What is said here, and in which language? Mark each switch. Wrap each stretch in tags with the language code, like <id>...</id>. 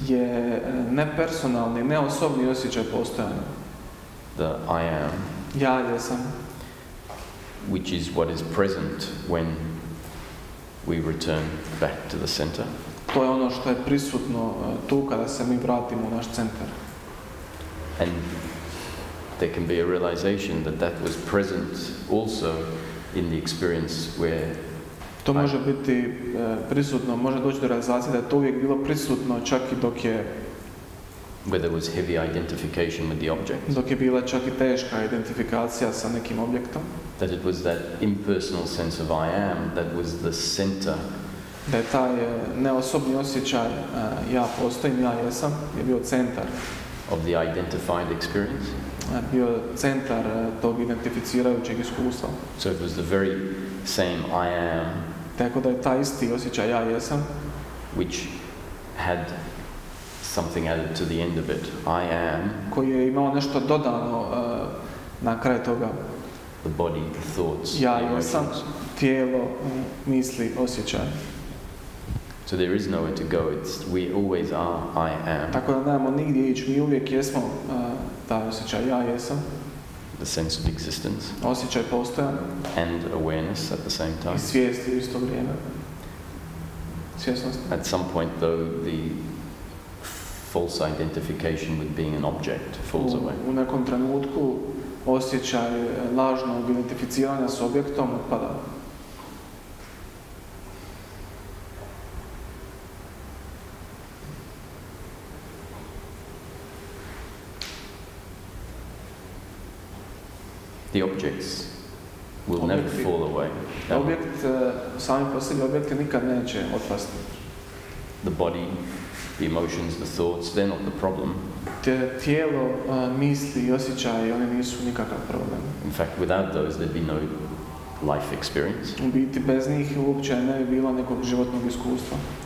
<hr>Je nepersonalni, neosobni osjećaj postojanja.</hr> <en>The I am.</en> <hr>Ja jesam.</hr> <en>Which is what is present when we return back to the center.</en> <hr>To je ono što je prisutno tu kada se mi vratimo u naš centar.</hr> <en>And there can be a realization that that was present also in the experience where</en> <hr>to može biti prisutno, može doći do realizacije da je to uvijek bilo prisutno čak i dok je</hr> <en>where there was heavy identification with the object.</en> <hr>Dok je bila čak i teška identifikacija sa nekim objektom.</hr> <en>That it was that impersonal sense of I am that was the center.</en> <hr>Da je taj neosobni osjećaj ja postojim, ja jesam, je bio centar</hr> <en>of the identified experience.</en> <hr>Bio centar tog identificirajućeg iskustva.</hr> <en>So it was the very same I am.</en> <hr>Tako da je taj isti osjećaj ja jesam,</hr> <en>which had something added to the end of it. I am.</en> <hr>Koji je imao nešto dodano na kraju toga.</hr> <en>The body, the thoughts,</en> <hr>ja</hr> <en>the</en> <hr>jesam, tijelo, misli, osjećaj.</hr> <en>So there is nowhere to go. We always are I am.</en> <hr>Tako da nemamo nigdje ići, mi uvijek jesmo taj osjećaj ja jesam.</hr> <en>The sense of existence.</en> <hr>Osjećaj postojanja.</hr> <en>And awareness at the same time.</en> <hr>I svijest u isto vrijeme. Svjesnost.</hr> <en>At some point though the false identification with being an object falls away.</en> <hr>U nekom trenutku osjećaj lažnog identificiranja s objektom otpada.</hr> <en>The objects will never fall away.</en> <hr>Objekt, sami po sebi objekti nikad neće otpasti.</hr> <en>The body, The emotions, the thoughts, they're not the problem.</en> <hr>Tijelo, misli i osjećaji, oni nisu nikakav problem.</hr> <en>In fact, without those, there'd be no life experience.</en> <hr>U biti, bez njih uopće ne bi bilo nekog životnog iskustva.</hr>